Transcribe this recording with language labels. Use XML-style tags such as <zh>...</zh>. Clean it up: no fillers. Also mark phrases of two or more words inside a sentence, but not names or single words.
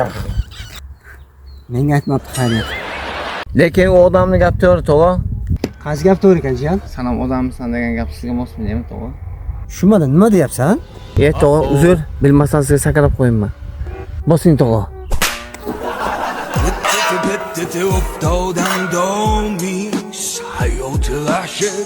<uz>Menga aytmabdi xayriyat. Lekin u odamning gapi to'g'ri, tog'a. Qaysi gap to'g'ri ekan jiyan? Sen ham odammisan degan gap sizga mos kelmaymi, tog'a? Tushunmadim, nima deyapsan? Tog'a, uzr, bilmasam sizga sakrab qo'yinman. Bosing, tog'a. Up, down, down, me, say, oh, till I should.</uz>